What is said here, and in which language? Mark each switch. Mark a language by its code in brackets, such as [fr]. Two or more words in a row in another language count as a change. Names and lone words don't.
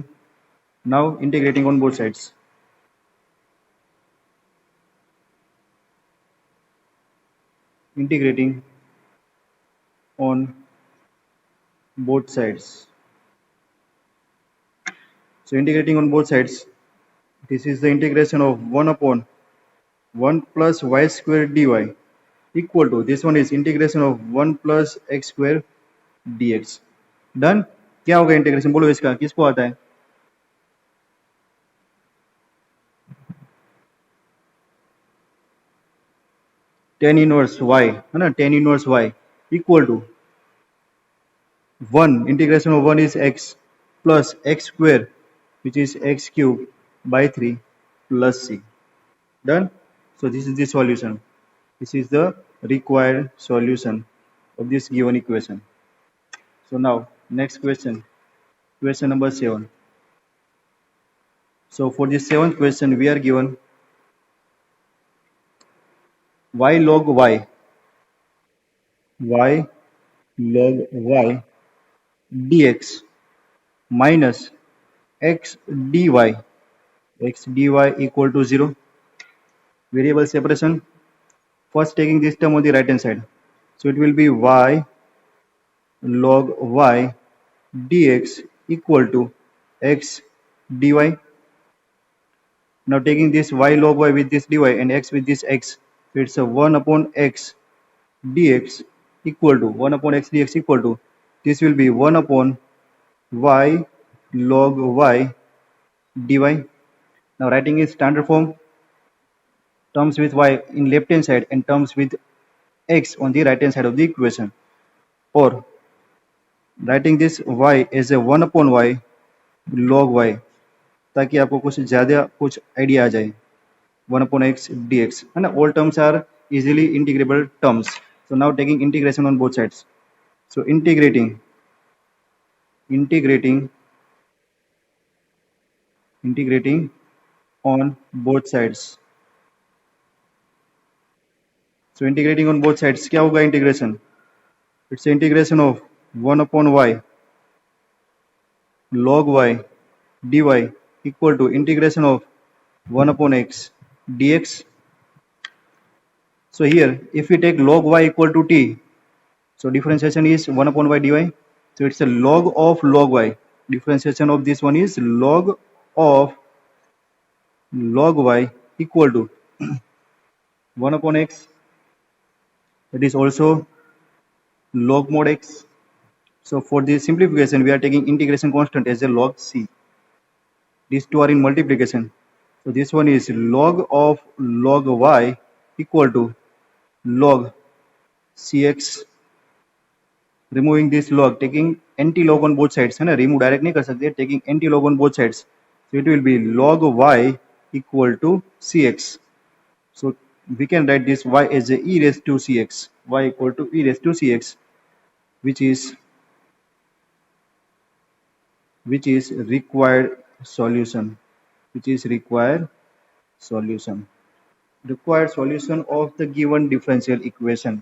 [en] Now integrating on both sides. Integrating on both sides. So integrating on both sides, this is the integration of 1 upon 1 plus y square dy equal to, this one is integration of 1 plus x square dx. Done. [hi] क्या होगा इंटीग्रेशन, बोलो इसका, किसको आता है? [en] tan inverse y, [hi] है ना, [en] tan inverse y equal to 1, integration of 1 is x plus x square which is x cube by 3 plus c. Done. So this is the solution. This is the required solution of this given equation. So now next question, question number 7. So for the seventh question, we are given y log y log y dx minus x dy, x dy equal to 0. Variable separation. First taking this term on the right hand side. So it will be y log y dx equal to x dy. Now taking this y log y with this dy and x with this x, so it's a 1 upon x dx equal to 1 upon x dx equal to, this will be 1 upon y log y dy. Now writing in standard form, terms with y in left hand side and terms with x on the right hand side of the equation, or writing this y as a 1 upon y log y, [hi] ताकि आपको कुछ ज़्यादा कुछ आइडिया आ जाए. [en] 1 upon x dx, and all terms are easily integrable terms. So now taking integration on both sides. So integrating on both sides. So integrating on both sides, [hi] क्या होगा integration? [en] It's the integration of 1 upon y log y dy equal to integration of 1 upon x dx. So here, if we take log y equal to t, so differentiation is 1 upon y dy. So it's a log of log y. Differentiation of this one is log of log y equal to 1 upon x. That is also log mod x. So for the simplification, we are taking integration constant as a log c. These two are in multiplication. So this one is log of log y equal to log cx. Removing this log, taking anti-log on both sides, [hi] है ना, [en] remove direct [hi] नहीं कर सकते, [en] taking anti-log on both sides, so it will be log y equal to cx. So we can write this y as a e raised to cx, y equal to e raised to cx, which is required solution, required solution of the given differential equation.